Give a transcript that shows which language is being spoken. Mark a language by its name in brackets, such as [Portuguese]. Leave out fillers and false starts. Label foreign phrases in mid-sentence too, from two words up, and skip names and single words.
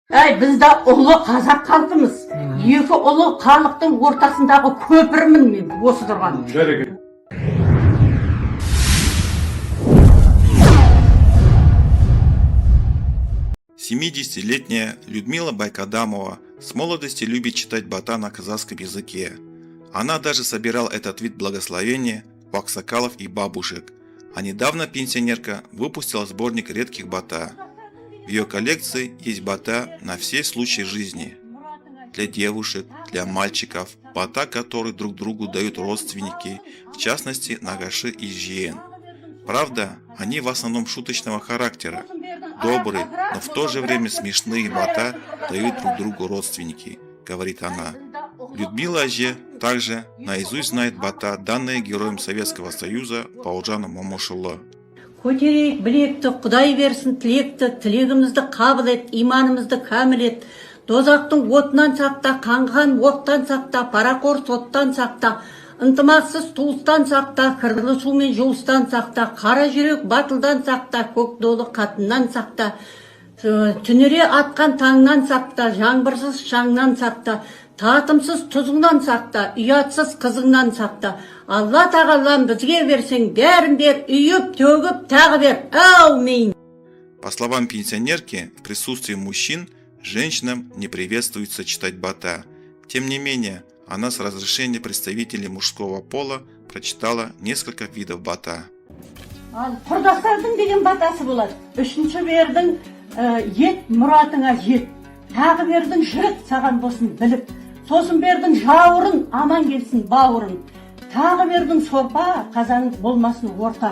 [Kazakh] Біз де ұлы қазақ халқымыз. Екі ұлы халықтың ортасындағы көпірмін мен осы тұрған. Жарайды. [Russian] Семидесятилетняя Людмила Байкадамова с молодости любит читать бата на казахском языке. Она даже собирала этот вид благословения у аксакалов и бабушек. А недавно пенсионерка выпустила сборник редких бата. В ее коллекции есть бата на все случаи жизни. Для девушек, для мальчиков, бата, которые друг другу дают родственники, в частности нагаши и жиен. Правда, они в основном шуточного характера, добрые, но в то же время смешные бата дают друг другу родственники, говорит она. Людмила же также наизусть знает бата, данные героем Советского Союза Бауыржану Момышұлы. [Kazakh] Көтерейік білекті, Құдай берсін тілекті, тілегімізді қабыл ет, иманымызды кәміл ет. Дозақтың отынан сақта, қанған оқтан сақта, парақор соттан сақта, ынтымақсыз туыстан сақта, кірлі сумен жуыстан сақта, қара жүрек батылдан сақта, көк долы қатыннан сақта, түнере атқан таңнан сақта, жаңбырсыз шаңнан сақта, татымсыз тұзыңнан сақта, ұятсыз қызыңнан сақта. Алла тағалам бізге берсең, бәрін бер, үйіп, төгіп, тағы бер. Аумин. [Russian] По словам пенсионерки, в присутствии мужчин женщинам не приветствуется читать бата. Тем не менее, она с разрешения представителей мужского пола прочитала несколько видов бата. [Kazakh] Құрдастардың деген батасы болады. Үшінші бердің ет мұратыңа жет. Тағы бердің жігіт саған болсын біліп. Сосын бердің жауырын аман келсін бауырын. Тағы бердің сорпа қазаның болмасын орта.